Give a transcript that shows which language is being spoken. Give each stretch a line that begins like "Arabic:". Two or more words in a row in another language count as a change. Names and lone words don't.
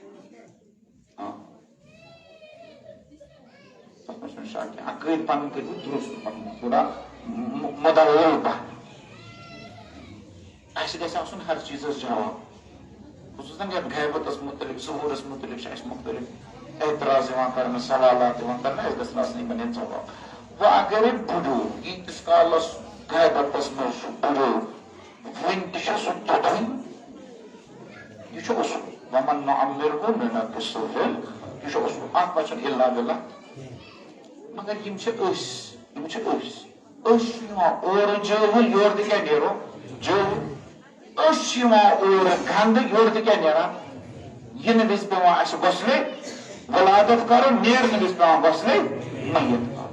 Kashmiri: تتھ منٛز چھُنہٕ شک کینٛہہ عقٲیدٕ پنٕنۍ کٔرِو درست پنُن تھوڑا مُدلل پہن اسہِ گژھِ آسُن ہر چیٖزس جواب خصوٗصن یتھ غیبتس مُتعلق ظہوٗرس مُتعلق چھِ اسہِ مُختلف اعتراض یِوان کرنہٕ سوالات یِوان کرنہٕ اسہِ گژھن آسٕنۍ یِمن ہٕنٛدۍ جواب وۄنۍ اگرے بُڈو ییٖتِس کالس غیبتس منٛز چھُ بُڈو وُنہِ تہِ چھُ سُہ تیُتھُے یہِ چھُ اصوٗل
Arabic: وَمَن نُعَمِّرْهُ نُنَقِّصُهُ فِی الْخَلْقِ
Kashmiri: یہِ چھُ اصوٗل اتھ منٛز چھُنہٕ اِلا بِلا مگر یِم چھِ أسۍ چھِ یِوان اورٕ جٲہِل یورٕ تہِ کیٛاہ نیرو جٲہِل أسۍ چھِ یِوان اورٕ گنٛدٕ یورٕ تہِ کیٛاہ نیران یِنہٕ وِزِ پیٚوان اسہِ غۄسلے ولادت کرُن نیرنہٕ وِزِ پیٚوان غۄسلے میت